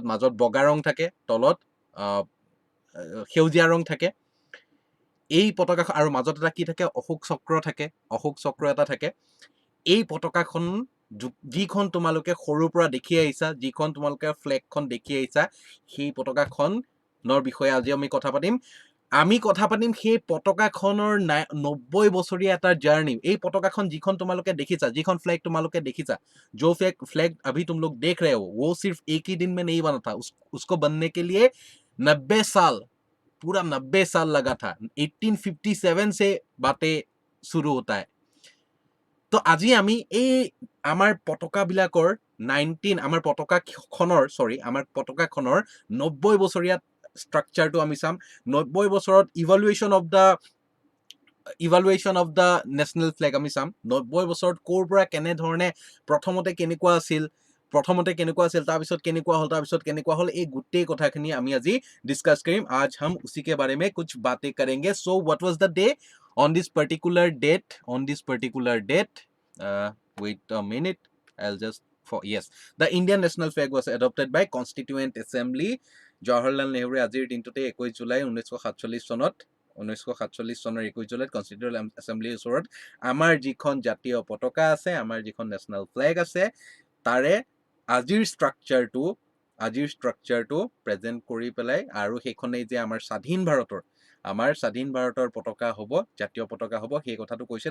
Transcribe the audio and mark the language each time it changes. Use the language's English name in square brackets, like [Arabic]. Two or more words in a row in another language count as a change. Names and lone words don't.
[Assamese] মাজত বগা ৰং থাকে তলত সেউজীয়া ৰং থাকে এই পতাকা আৰু মাজত এটা কি থাকে অশোক চক্ৰ এটা থাকে এই পতাকাখন যিখন তোমালোকে সৰুৰ পৰা দেখি আহিছা যিখন তোমালোকে ফ্ল্যাগখন দেখি আহিছা সেই পতাকাখনৰ বিষয়ে আজি আমি কথা পাতিম সেই পতাকাখনৰ 90 বছৰীয়া এটা জাৰ্নি এই পতাকাখন যিখন তোমালোকে দেখিছা [Hindi] যিখন ফ্ল্যাগ তোমালোকে দেখিছা जो फ्लैग अभी तुम लोग देख रहे हो वो सिर्फ एक ही दिन में नहीं बना था उसको बनने के लिए 90 साल पूरा 90 साल लगा था 1857 से बातें शुरू होता है तो [Assamese] আজি আমি এই আমাৰ পতাকা বিলাকৰ 19 আমাৰ পতাকাখনৰ 90 বছৰীয়া স্ট্ৰাকচাৰটো আমি চাম 90 বছৰত [English] evaluation of the national flag [Assamese] আমি চাম 90 বছৰত কোৰ পৰা কেনে ধৰণে প্ৰথমতে কেনেকুৱা আছিল তাৰ পিছত কেনেকুৱা হল এই গুটেই কথাখিনি আমি আজি ডিসকাস কৰিম [Hindi] आज हम उसी के बारे में कुछ बातें करेंगे [English] so what was the day on this particular date wait a minute I'll just for yes the Indian national flag was adopted by Constituent Assembly Jawaharlal Nehru [Assamese] আজিৰ দিনটোতে 21 জুলাই 1947 চনত 1947 চনৰ 21 জুলাইত কনষ্টিটিউয়েন্ট এছেম্বলিৰ ওচৰত আমাৰ যিখন জাতীয় পতাকা আছে আমাৰ যিখন নেশনেল ফ্ল্যাগ আছে তাৰে আজিৰ ষ্ট্ৰাকচাৰটো প্ৰেজেন্ট কৰি পেলাই আৰু সেইখনেই যে আমাৰ স্বাধীন ভাৰতৰ পতাকা হ'ব জাতীয় পতাকা হ'ব সেই কথাটো কৈছিল